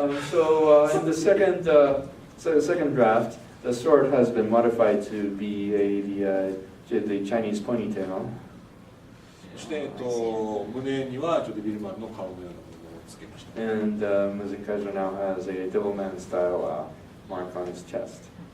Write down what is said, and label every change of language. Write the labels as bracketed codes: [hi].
[en] So in the second draft, the sword has been modified to be the Chinese ponytail. [ja] そして、胸にはちょっとビルマンの顔のようなものをつけました。 [en] And Mazinkaiser now has a Devilman style mark on his chest.